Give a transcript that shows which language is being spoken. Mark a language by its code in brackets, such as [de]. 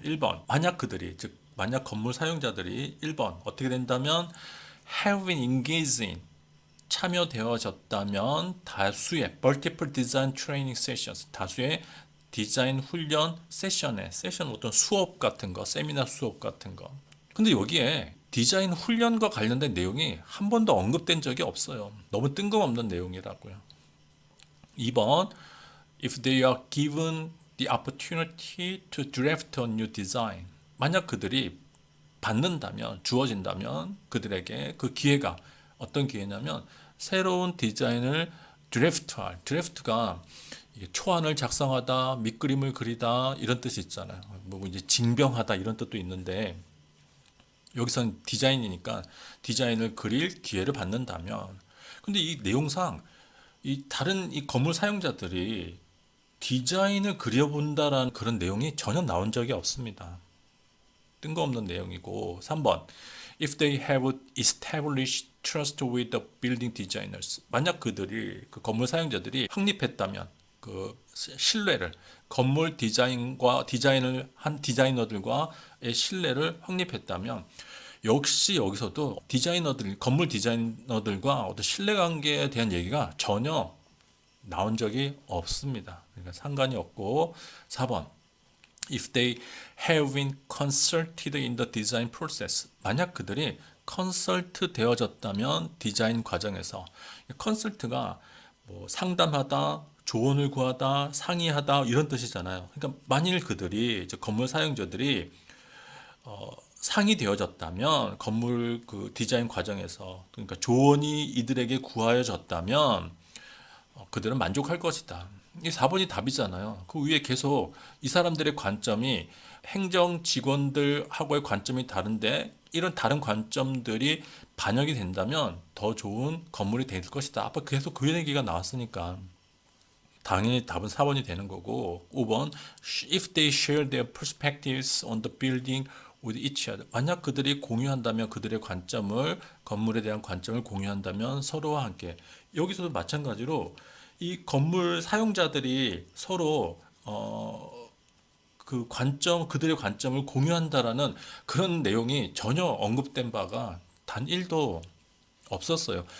[ko] 1번, 만약 건물 사용자들이 1번 어떻게 된다면 [en] have been engaged in, [ko] 참여되어졌다면 다수의 [en] multiple design training sessions, [ko] 다수의 디자인 훈련 세션 어떤 수업 같은 거, 세미나 수업 같은 거. 근데 여기에 디자인 훈련과 관련된 내용이 한 번도 언급된 적이 없어요. 너무 뜬금없는 내용이라고요. [en] 2번, if they are given the opportunity to draft a new design. [ko] 만약 그들이 주어진다면 그들에게 그 기회가 어떤 기회냐면 새로운 디자인을 드래프트가 초안을 작성하다, 밑그림을 그리다 이런 뜻이 있잖아요. 뭐 이제 징병하다 이런 뜻도 있는데 여기서는 디자인이니까 디자인을 그릴 기회를 받는다면. 근데 이 내용상 다른 건물 사용자들이 디자인을 그려본다라는 그런 내용이 전혀 나온 적이 없습니다. 뜬금없는 내용이고. [en] 3번, if they have established trust with the building designers. [ko] 만약 그들이 그 건물 사용자들이 확립했다면 그 신뢰를, 건물 디자인을 한 디자이너들과의 신뢰를 확립했다면 역시 여기서도 건물 디자이너들과 어떤 신뢰관계에 대한 얘기가 전혀 나온 적이 없습니다. 그러니까 상관이 없고. [en] 4번, if they have been consulted in the design process. [ko] 만약 그들이 컨설트 되어졌다면 디자인 과정에서. 컨설트가 뭐 상담하다, 조언을 구하다, 상의하다 이런 뜻이잖아요. 그러니까 만일 그들이 건물 사용자들이 상의되어졌다면 건물 그 디자인 과정에서, 그러니까 조언이 이들에게 구하여졌다면 그들은 만족할 것이다. 이 4번이 답이잖아요. 그 위에 계속 이 사람들의 관점이 행정 직원들하고의 관점이 다른데 이런 다른 관점들이 반영이 된다면 더 좋은 건물이 될 것이다. 아까 계속 그 얘기가 나왔으니까. 당연히 답은 4번이 되는 거고 5번 [en] if they share their perspectives on the building with each other. [ko] 만약 그들이 공유한다면 그들의 관점을 건물에 대한 관점을 공유한다면 서로와 함께 여기서도 마찬가지로 이 건물 사용자들이 서로 그 관점 그들의 관점을 공유한다라는 그런 내용이 전혀 언급된 바가 단 1도 없었어요.